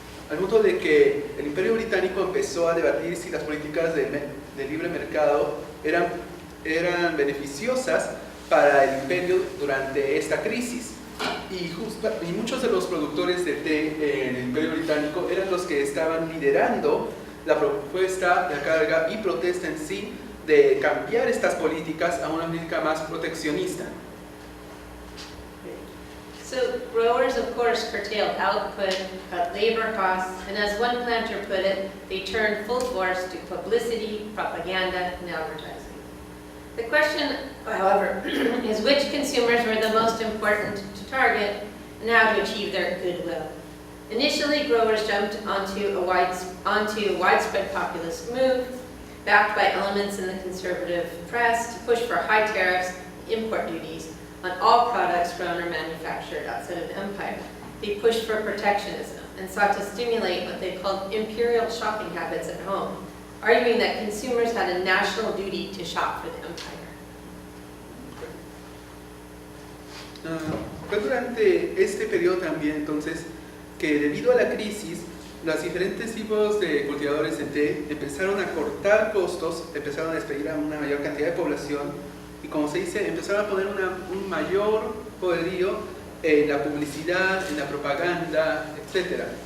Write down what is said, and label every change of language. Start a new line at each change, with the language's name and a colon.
Spanish: Al punto de que el Imperio Británico empezó a debatir si las políticas de libre mercado eran beneficiosas para el imperio durante esta crisis. Y muchos de los productores de té en el Imperio Británico eran los que estaban liderando la propuesta, la carga y protesta en sí de cambiar estas políticas a una política más proteccionista.
English: So growers, of course, curtailed output, cut labor costs, and as one planter put it, they turned full force to publicity, propaganda, and advertising. The question, however, is which consumers were the most important to target and how to achieve their goodwill. Initially, growers jumped onto a widespread populist move, backed by elements in the conservative press, to push for high tariffs, import duties, on all products grown or manufactured outside of the empire. They pushed for protectionism and sought to stimulate what they called imperial shopping habits at home, arguing that consumers had a national duty to shop for the empire.
Spanish: Fue durante este periodo también, entonces, que debido a la crisis, los diferentes tipos de cultivadores de té empezaron a cortar costos, empezaron a despedir a una mayor cantidad de población, y como se dice, empezaron a poner un mayor poderío en la publicidad, en la propaganda, etc.